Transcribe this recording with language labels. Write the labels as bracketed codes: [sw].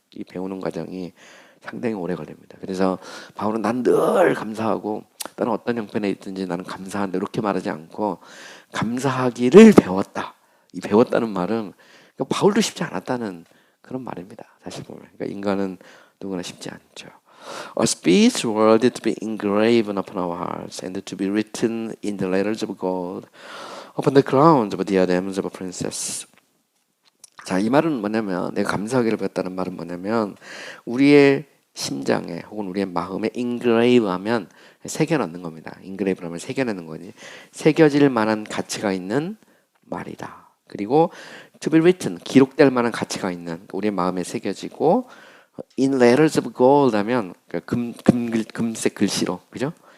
[ko] 이 배우는 과정이 상당히 오래 걸립니다. 그래서 바울은 난 늘 감사하고 나는 어떤 형편에 있든지 나는 감사한다 이렇게 말하지 않고 감사하기를 배웠다. 이 배웠다는 말은 바울도 쉽지 않았다는 그런 말입니다. 사실 보면 그러니까 인간은 누구나 쉽지 않죠. [en] A speech worthy to be engraven upon our hearts and to be written in the letters of gold upon the crowns of diadems of a princess. [ko] 자, 이 말은 뭐냐면 내가 감사하기를 배웠다는 말은 뭐냐면 우리의 심장에 혹은 우리의 마음에 engrave하면 새겨넣는 겁니다. engrave하면 새겨내는 거지. 새겨질 만한 가치가 있는 말이다. 그리고 to be written 기록될 만한 가치가 있는 우리의 마음에 새겨지고 [en] in letters of gold [ko] 하면 금색 글씨로 그죠?